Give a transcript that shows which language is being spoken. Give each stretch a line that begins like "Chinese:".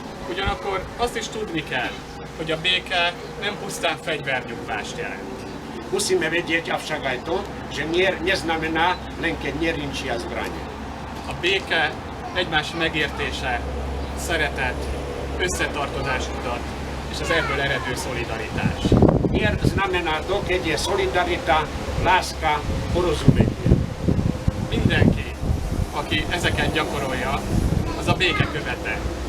Hungarian: Ugyanakkor azt is tudni kell, hogy a béke nem pusztán fegyvernyugvást jelent.
Slovak: Musíme vedieť avšak aj to, že mier neznamená len keď nerinčia zbrane.
Hungarian: A béke egymás megértése, szeretet, összetartozás mutat, és az ebből eredő szolidaritás.
Slovak: Mier znamená to, keď je solidarita, láska, porozumenie.
Hungarian: Mindenki, aki ezeket gyakorolja, az a béke követe.